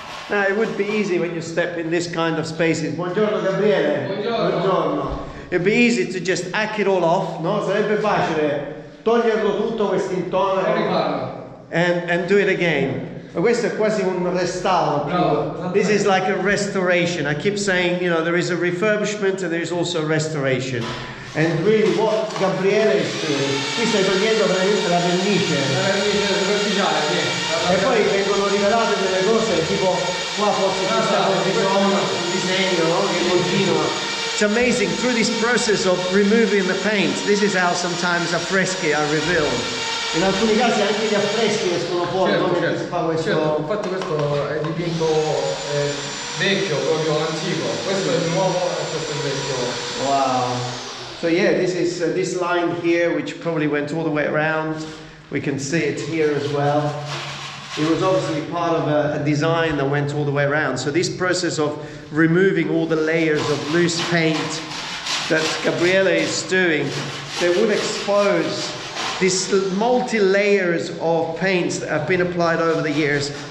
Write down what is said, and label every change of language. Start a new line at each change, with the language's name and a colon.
English: Now it would be easy when you step in this kind of spaces.
Italian: Buongiorno Gabriele. Buongiorno. Buongiorno.
English: It'd be easy to just hack it all off, no?
Italian: Sarebbe facile toglierlo tutto quest'intorno
English: and do it again.
Italian: But questo è quasi un restauro.
English: No, this is like a restoration. I keep saying, you know, there is a refurbishment and there is also a restoration. And really what Gabriele is doing,
Italian: qui stai togliendo praticamente la vernice. La vernice superficiale, sì. E poi vengono rivelate delle cose, tipo qua forse ci sta un disegno, no? Che continua.
English: It's amazing, through this process of removing the paint, this is how sometimes affreschi are revealed.
Italian: In alcuni casi anche gli affreschi escono fuori, certo, no? Certo. Si fa questo... Certo, infatti questo è dipinto vecchio, proprio antico. Questo è il nuovo e questo è il vecchio.
English: Wow. So yeah, this is this line here, which probably went all the way around. We can see it here as well. It was obviously part of a design that went all the way around. So this process of removing all the layers of loose paint that Gabriele is doing, they would expose these multi-layers of paints that have been applied over the years.